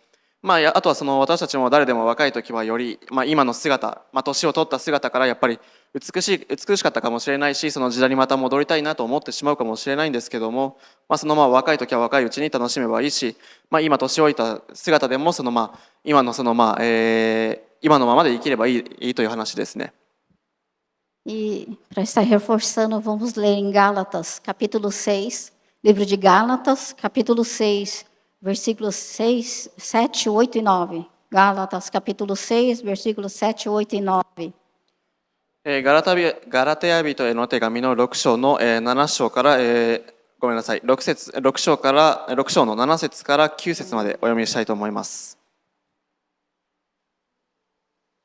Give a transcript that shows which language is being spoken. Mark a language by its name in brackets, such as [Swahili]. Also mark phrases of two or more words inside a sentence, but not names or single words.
[Japanese] あとは私たちも誰でも若い時はより、今の姿、年を取った姿からやっぱり美しかったかもしれないしその時代にまた戻りたいなと思ってしまうかもしれないんですけども、若い時は若いうちに楽しめばいいし、今年老いた姿でも今の今のままで生きればいいという話ですね。 [Portuguese] E para estar reforçando, vamos ler em Gálatas, capítulo 6, livro de Gálatas, capítulo 6, versículos 6, 7, 8 e 9. Gálatas, capítulo 6, versículos 7, 8 e 9. [Japanese] ガラテヤ人への手紙の6章の7章から、ごめんなさい、6章の7節から9節までお読みしたいと思います。